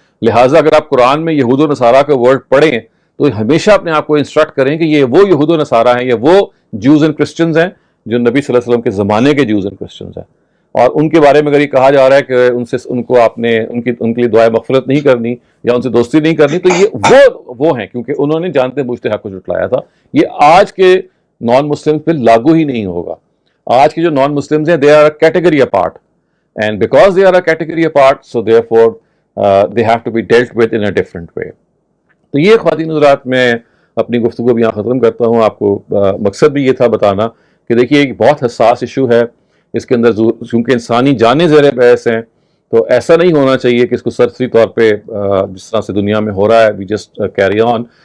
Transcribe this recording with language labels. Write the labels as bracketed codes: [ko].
[ur] لہٰذا اگر آپ قرآن میں یہود و نصارہ کا ورڈ پڑھیں تو ہمیشہ اپنے آپ کو انسٹرکٹ کریں کہ یہ وہ یہود و نصارہ ہیں، یہ وہ جوز اینڈ کرسچنز ہیں جو نبی صلی اللہ علیہ وسلم کے زمانے کے جوز اینڈ کرسچنز ہیں. اور ان کے بارے میں اگر یہ کہا جا رہا ہے کہ ان کو آپ نے ان کے لیے دعائے مغفرت نہیں کرنی یا ان سے دوستی نہیں کرنی، تو یہ وہ ہیں کیونکہ انہوں نے جانتے بوجھتے حق کو جھٹلایا تھا. یہ آج کے نان مسلمز پہ لاگو ہی نہیں ہوگا. آج کے جو نان مسلمز ہیں [en] they are a category apart, and because they are a category apart so therefore they have to be dealt with in a different way. [ur] تو یہ خواتین حضرات میں اپنی گفتگو بھی یہاں ختم کرتا ہوں. آپ کو مقصد بھی یہ تھا بتانا کہ دیکھیے ایک بہت حساس ایشو ہے، اس کے اندر چونکہ انسانی جانیں زیر بحث ہیں تو ایسا نہیں ہونا چاہیے کہ اس کو سرسری طور پہ جس طرح سے دنیا میں ہو رہا ہے [en] we just carry on.